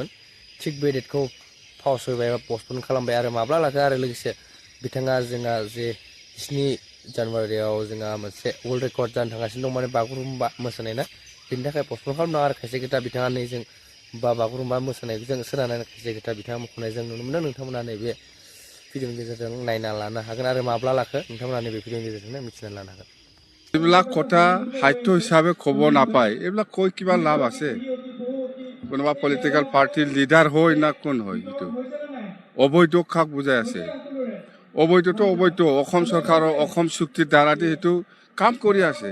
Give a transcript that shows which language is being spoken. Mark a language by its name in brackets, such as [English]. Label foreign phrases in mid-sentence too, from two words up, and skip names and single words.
[Bodo] थिग बे डेटखौ फावसयबाय बा पस्टपन खालामबाय आरो माब्ला लाखो आरो लोगोसे बिथाङा जोंहा जे 17 जानुवारियाव जोंहा मोनसे [English] world record [Bodo] जानो थांगासिनो दं माने बागुरुम्बा मोसानाय ना बिनि थाखाय पस्टपन खालामदों आरो खायसे खोथा बिथाङा नैजों बा बागुरुम्बा मोसानायजों सोनारनानै खायसे खोथा बिथाङा मख'नाय जों नुनो मोन्दों। नोंथांमोना नैबे भिडिअनि गेजेरजों नायना लानो हागोन आरो माब्ला लाखो नोंथांमोना नैबे भिडिअनि गेजेरजों मिथिना लानो हागोन। [Assamese] এইবিলাক কথা সাহিত্য হিচাপে ক'ব নাপায়, এইবিলাক কৈ কিবা লাভ আছে? কোনোবা [English] political party leader [Assamese] হয় না কোন হয়? সেইটো অবৈধ কাক বুজাই আছে? অবৈধটো অবৈধ, অসম চৰকাৰৰ অসম চুক্তিৰ দ্বাৰাদি সেইটো কাম কৰি আছে।